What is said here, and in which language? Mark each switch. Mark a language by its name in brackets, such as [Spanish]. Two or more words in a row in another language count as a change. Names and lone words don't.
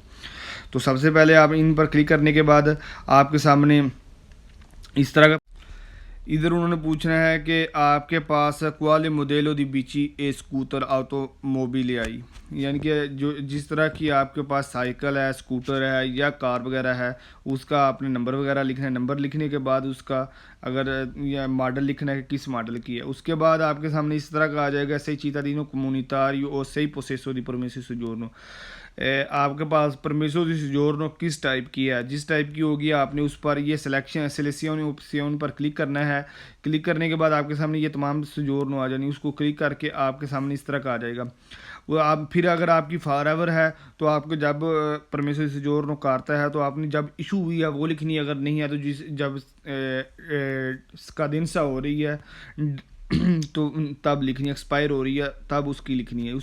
[Urdu] تو سب سے پہلے آپ ان پر کلک کرنے کے بعد آپ کے سامنے اس طرح کا ادھر انہوں نے پوچھنا ہے کہ آپ کے پاس [Italian] quale modello di bici e scooter automobile [Urdu] آئی، یعنی کہ جس طرح کی آپ کے پاس سائیکل ہے، اسکوٹر ہے یا کار وغیرہ ہے، اس کا آپ نے نمبر وغیرہ لکھنا ہے۔ نمبر لکھنے کے بعد اس کا اگر یا ماڈل لکھنا ہے کہ کس ماڈل کی ہے۔ اس کے بعد آپ کے سامنے اس طرح کا آ جائے گا [Italian] sei cittadino comunitario o sei possesso di permesso di soggiorno۔ [Urdu] آپ کے پاس [Italian] permesso di soggiorno [Urdu] کس ٹائپ کی ہے، جس ٹائپ کی ہوگی آپ نے اس پر یہ [English] selection option [Urdu] پر کلک کرنا ہے۔ کلک کرنے کے بعد آپ کے سامنے یہ تمام سجورنو آ جانی، اس کو کلک کر کے آپ کے سامنے اس طرح کا آ جائے گا۔ وہ آپ پھر اگر آپ کی [English] for ever [Urdu] ہے تو آپ کو جب [Italian] permesso di soggiorno carta [Urdu] ہے تو آپ نے جب ایشو ہوئی ہے وہ لکھنی ہے، اگر نہیں ہے تو جب اسکادنسا ہو رہی ہے تو تب لکھنی ہے، ایکسپائر ہو رہی ہے تب اس کی لکھنی ہے۔